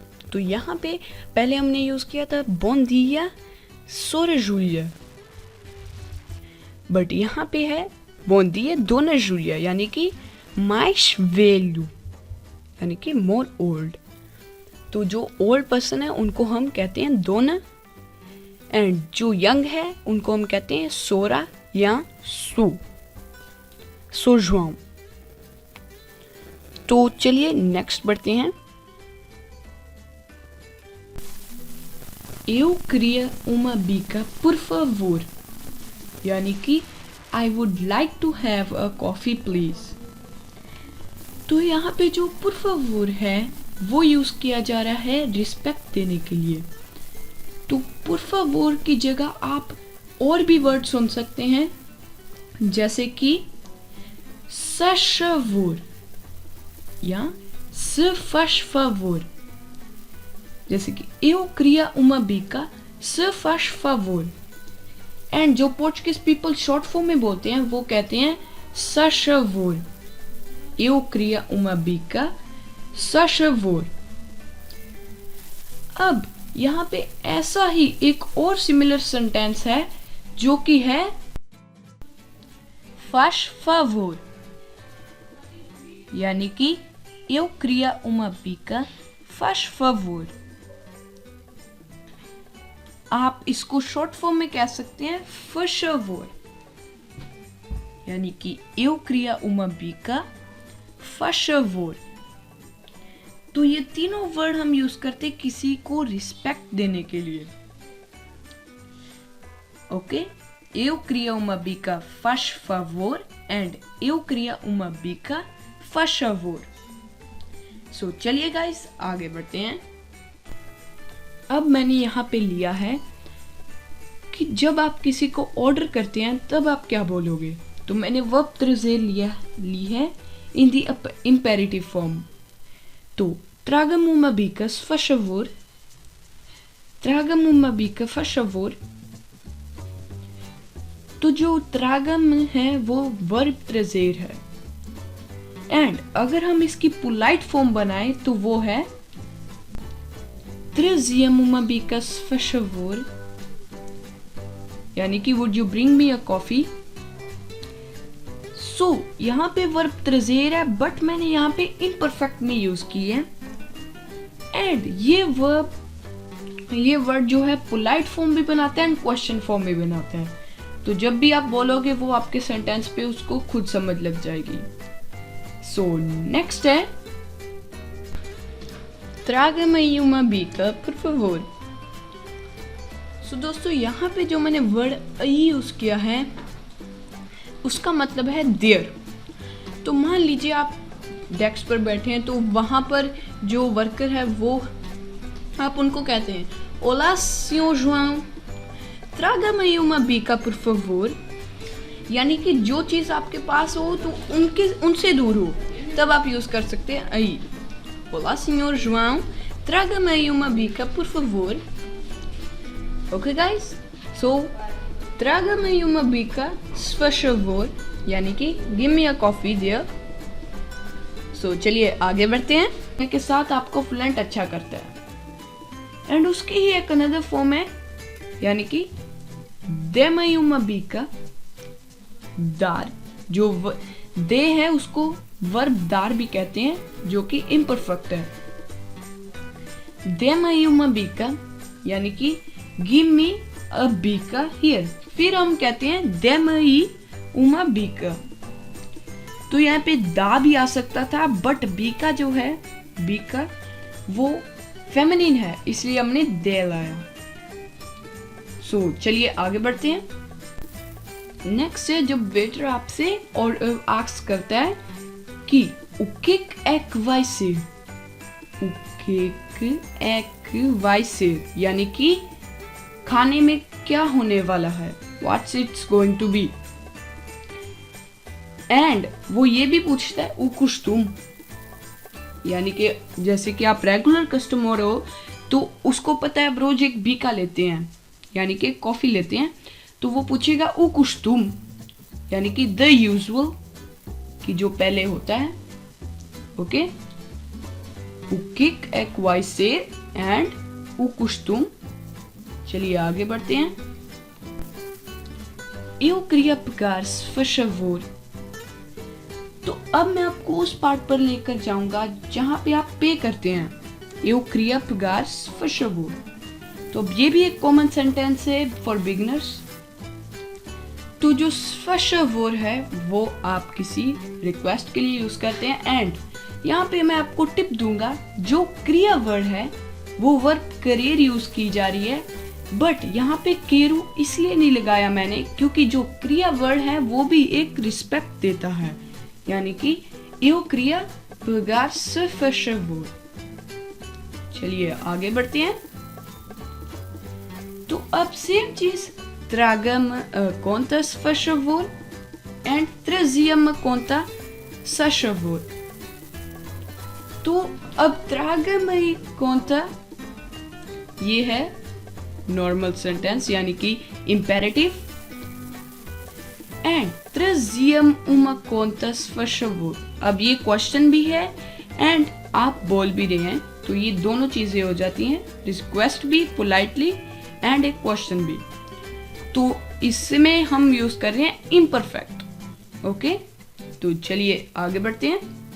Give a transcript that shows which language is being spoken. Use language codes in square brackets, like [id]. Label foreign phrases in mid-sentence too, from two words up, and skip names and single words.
[hi] तो यहाँ पे पहले हमने यूज किया था [pt] bom dia sora Júlia, [hi] बट यहाँ पे है [pt] bom dia Dona Júlia, [hi] यानी कि [pt] mais velho, [hi] यानी कि [en] more old. [hi] तो जो [en] old person [hi] है उनको हम कहते हैं दोना, एंड जो यंग है उनको हम कहते हैं सोरा या सो जोआओ. तो चलिए नेक्स्ट बढ़ते हैं. [pt] Eu queria uma bica, por favor. [hi] यानी कि [en] I would like to have a coffee please. [hi] तो यहाँ पे जो [pt] por favor [hi] है वो यूज़ किया जा रहा है रिस्पेक्ट देने के लिए. तो [pt] por favor [hi] की जगह आप और भी वर्ड सुन सकते हैं, जैसे कि [pt] saz favor [hi] या [pt] se faz favor. [hi] जैसे कि [pt] eu queria uma bica, se faz favor. [hi] एंड जो [en] Portuguese people short form [hi] में बोलते हैं वो कहते हैं [pt] saz favor. Eu queria uma bica, saz favor. [hi] अब यहाँ पे ऐसा ही एक और [en] similar sentence [hi] है जो कि है [pt] faz favor, [hi] यानी कि [pt] eu queria uma bica, faz favor. [hi] आप इसको [en] short form [hi] में कह सकते हैं [pt] faz favor, [hi] यानी कि [pt] eu queria uma bica, faz favor. [hi] तो ये तीनों वर्ड हम यूज करते किसी को रिस्पेक्ट देने के लिए. ओके, [pt] eu queria uma bica, faz favor and eu queria uma bica, faz favor. [hi] सो चलिए गाइस आगे बढ़ते हैं. अब मैंने यहाँ पे लिया है कि जब आप किसी को ऑर्डर करते हैं तब आप क्या बोलोगे. तो मैंने वर्ब trazer ली है [en] in the imperative form. [pt] तो traga-me uma bica, se faz favor. Traga-me uma bica, faz favor. [hi] तो जो traga-me है वो verb trazer है. एंड अगर हम इसकी [en] polite form [hi] बनाएं तो वो है [pt] trazia-me uma bica, se faz favor. [hi] यानी कि [en] would you bring me a coffee? [hi] सो यहाँ पे वर्ब trazer है बट मैंने यहाँ पे इम्परफेक्ट में यूज की है. एंड ये वर्ड जो है [en] polite form [hi] भी बनाते हैं एंड [en] question form [hi] भी बनाते हैं. तो जब भी आप बोलोगे वो आपके सेंटेंस पे उसको खुद समझ लग जाएगी. [pt] सो नेक्स्ट है traga-me uma bica, por favor. [hi] सो दोस्तों यहाँ पे जो मैंने वर्ड यूज किया है उसका मतलब है देयर. तो मान लीजिए आप डेस्क पर बैठे हैं तो वहाँ पर जो वर्कर है वो आप उनको कहते हैं [pt] Olá, senhor João, traga-me uma bica, por favor. [hi] यानी कि जो चीज़ आपके पास हो तो उनसे दूर हो तब आप यूज़ कर सकते हैं आई. [pt] Olá, senhor João, traga-me uma bica, por favor. [en] Okay guys, so [pt] traga-me uma bica, se faz favor, [hi] यानी कि [en] give me a coffee dear. [hi] So चलिए आगे बढ़ते हैं. के साथ आपको फ्लुएंट अच्छा करता है. एंड उसकी ही एक अनदर फॉर्म है यानी कि [pt] dê-me uma bica, दार. [hi] जो दे है उसको वर्ब दार भी कहते हैं जो कि इम्परफेक्ट है. [pt] dê-me uma bica [hi] यानी कि [en] give me a bica here. [hi] फिर हम कहते हैं [pt] dê-me uma bica. [hi] तो यहाँ पे दा भी आ सकता था बट बीका जो है बीका वो फेमिनिन है इसलिए हमने दे लाया. सो चलिए आगे बढ़ते हैं. नेक्स्ट है जब वेटर आपसे और आस्क करता है कि [pt] o que é que vai ser, o que é que vai ser [hi] यानी कि खाने में क्या होने वाला है, [en] what's it's going to be. [hi] एंड वो ये भी पूछता है [pt] o costume [hi] यानी कि जैसे कि आप [en] regular customer [hi] हो तो उसको पता है आप रोज एक बीका लेते हैं यानी कि कॉफी लेते हैं तो वो पूछेगा [pt] o costume [hi] यानी कि [en] the usual [hi] कि जो पहले होता है. [pt] ओके o que é que vai ser एंड o costume. [hi] चलिए आगे बढ़ते हैं. [pt] Eu queria pegar, se faz favor. [hi] तो अब मैं आपको उस पार्ट पर लेकर जाऊंगा जहां पे आप पे करते हैं. [pt] Eu queria pegar, se faz favor. [hi] तो अब ये भी एक [en] common sentence [hi] है [en] for beginners. [hi] तो जो [pt] se faz favor [hi] है वो आप किसी रिक्वेस्ट के लिए यूज करते हैं. एंड यहाँ पे मैं आपको टिप दूंगा जो क्रिया वर्ड है वो वर्ब करेर यूज की जा रही है बट यहाँ पे केरू इसलिए नहीं लगाया मैंने क्योंकि जो क्रिया वर्ड है वो भी एक रिस्पेक्ट देता है यानी कि [pt] eu queria pegar, se faz favor. [hi] चलिए आगे बढ़ते हैं. तो अब सेम चीज [pt] traga-me a conta, se faz favor [hi] and [pt] trazia-me a conta, se faz favor. [hi] तो अब [pt] traga-me conta [hi] ये है [en] normal sentence [hi] यानी कि इम्पेरेटिव. [pt] एंड trazia-me uma conta, se faz favor. [hi] अब ये क्वेश्चन भी है एंड आप बोल भी रहे हैं तो ये दोनों चीजें हो जाती हैं. रिक्वेस्ट भी पोलाइटली एंड एक क्वेश्चन भी. तो इसमें हम यूज कर रहे हैं इम्परफेक्ट. ओके तो चलिए आगे बढ़ते हैं.